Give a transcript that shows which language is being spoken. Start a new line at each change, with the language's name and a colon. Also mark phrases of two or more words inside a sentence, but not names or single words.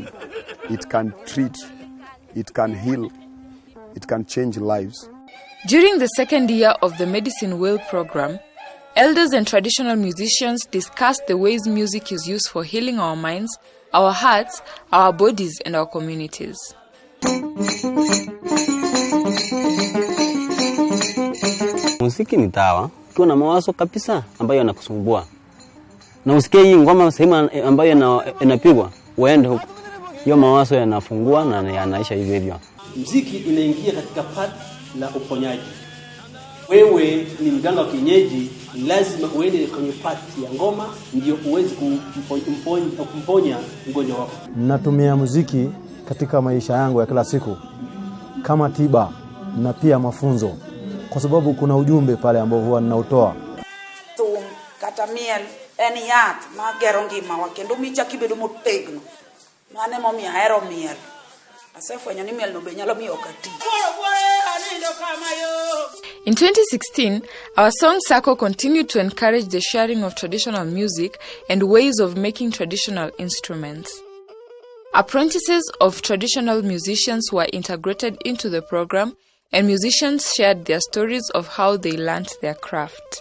English: It can treat, it can heal, it can change lives. During the second year of the Medicine Wheel program, elders and traditional musicians discussed the ways music is used for healing our minds, our hearts, our bodies, and our communities.
Swahili: Muziki ni dawa, ukiwa na mawazo kabisa ambayo yanakusumbua. Na usikie hii ngoma sehemu ambayo inapigwa, uende huko. Hiyo mawazo yanafungua na yanaisha hivyo hivyo. Muziki inaingia katika part la uponyaji. Wewe ni mganga wa kienyeji, lazima uende kwenye part ya ngoma ndio uweze kumponya mgonjwa wako. Natumia muziki katika maisha yangu ya kila siku kama tiba na pia mafunzo, kwa sababu kuna ujumbe pale ambao huwa ninautoa.
Luo (Kenya and Tanzania): Tum kata miel eni yath magero ngima wa kendo micha kibedo motegno. Mane momiyo ahero miel. Asefwenyo ni miel no be nyalo miyo okati.
English: In 2016, our song Sako continued to encourage the sharing of traditional music and ways of making traditional instruments. Apprentices of traditional musicians were integrated into the program, and musicians shared their stories of how they learned their craft.